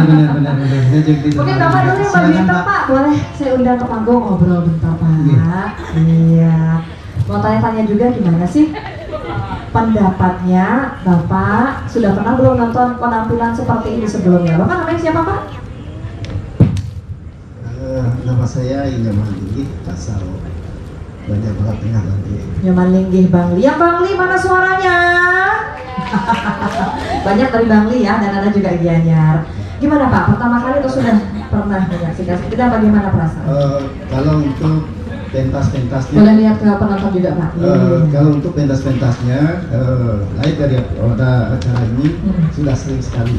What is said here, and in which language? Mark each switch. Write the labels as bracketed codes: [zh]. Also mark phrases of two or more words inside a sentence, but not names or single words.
[id] Mungkin Bapak dulu yang bagi Pak, boleh saya undang ke panggung ngobrol bentar Pak. Iya. Mau tanya-tanya juga gimana sih pendapatnya Bapak? Sudah pernah belum nonton penampilan seperti ini sebelumnya? Bapak namanya siapa Pak? Nama saya Inyaman Linggih, asal Banjar Barat Tengah Bangli. Inyaman Linggih Bangli. Yang Bangli mana suaranya? Banyak dari Bangli ya, dan ada juga Gianyar. Gimana Pak? Pertama kali itu sudah pernah menyaksikan? Kita bagaimana perasaan? Kalau untuk pentas-pentasnya, boleh lihat ke penonton juga Pak. Kalau untuk pentas-pentasnya, lain dari acara ini sudah sering sekali.